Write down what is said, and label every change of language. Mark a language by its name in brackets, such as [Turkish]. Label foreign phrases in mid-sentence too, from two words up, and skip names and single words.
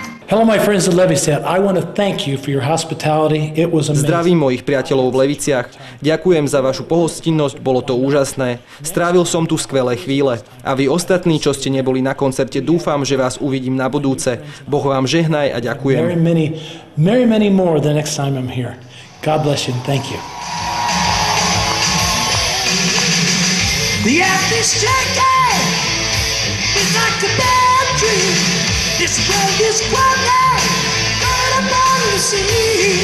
[English] Hello, my friends at Levistead. I want to thank you for your hospitality. It was amazing. [Slovak] Zdravím mojich priateľov v Leviciach. Ďakujem za vašu pohostinnosť, bolo to úžasné. Strávil som tu skvelé chvíle. A vy ostatní, čo ste neboli na koncerte, dúfam, že vás uvidím na budúce. Boh vám žehnaj a ďakujem. [English] Many more the next time I'm here. God bless you and thank you. The earth is shaking. It's like a bad dream. This world is crumbling, going upon the sea.